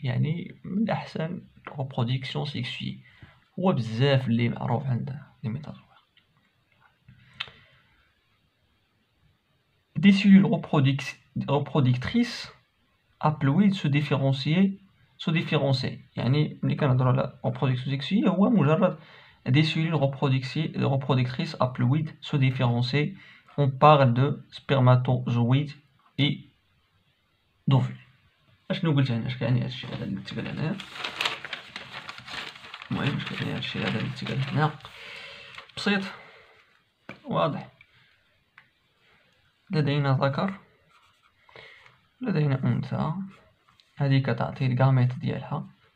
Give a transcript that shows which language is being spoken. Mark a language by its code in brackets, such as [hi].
[ar] يعني من احسن reproduction sexuée هو بزاف اللي معروف عند لي ميتازوير. [fr] Des cellules reproductrices haploïdes se différencient. [ar] يعني ملي كنهضروا على reproduction sexuée هو مجرد [fr] des cellules reproductrices haploïdes se différencient. On parle de spermatozoïdes et d'ovules. [ar] اشنو قلت هنا؟ اش كيعني هادشي هذا اللي تقال هنايا؟ المهم اش كيعني هادشي هذا اللي تقال هنا؟ بسيط واضح. لدينا ذكر، لدينا انثى، هذه كتعطي الغاميت ديالها.